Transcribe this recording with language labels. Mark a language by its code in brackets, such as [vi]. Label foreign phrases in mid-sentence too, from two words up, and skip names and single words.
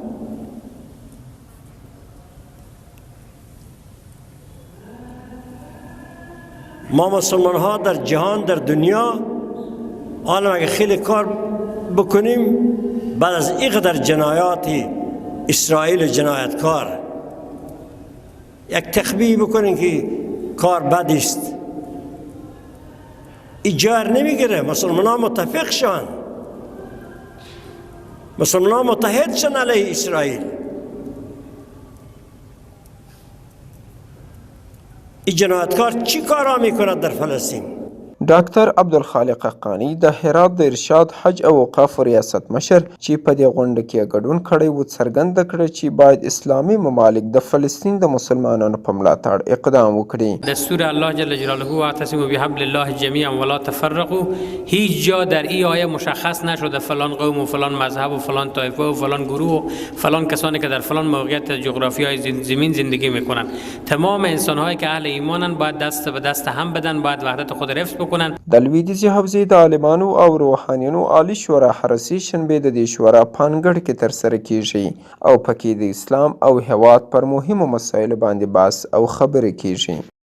[fa] ما مسلمان ها در جهان در دنیا حالا اگه خیلی کار بکنیم بعد از اینقدر جنایاتی اسرائیل جنایتکار یک تخبیه بکنیم که کار بد است، ایجار نمیگیره. مسلمان ها متفق شن، مسلمان ها متحد شن علیه اسرائیل. این جنایتکار چی کارا میکند در فلسطین؟ [ps] ډاکټر عبدالخالق حقانی د هرات د ارشاد حج او اوقاف ریاست مشر چې په دې غونډه کې ګډون کړی و څرګنده کړه چې باید اسلامي ممالک د فلسطین د مسلمانانو په ملاتړ اقدام وکړي. [ar] دستور الله جل جلاله واعتصموا بحبل الله جمیعا ولا تفرقوا. [fa] هیچ جا در این آیه مشخص نشده فلان قوم و فلان مذهب و فلان طایفه و فلان گروه و فلان کسانی که در فلان موقعیت جغرافیایی زمین زندگی میکنن. تمام انسان‌هایی که اهل ایمانن باید دست به دست هم بدن، باید وحدت خود حفظ بکنن. [ps] د لویدیځې حوزې د عالمانو او روحانینو عالي شورا هره سې شنبې د دې شورا په انګړ کې ترسره کیږي او پکې د اسلام او هیواد پر مهمو مسایلو باندې بحث او خبرې کیږي.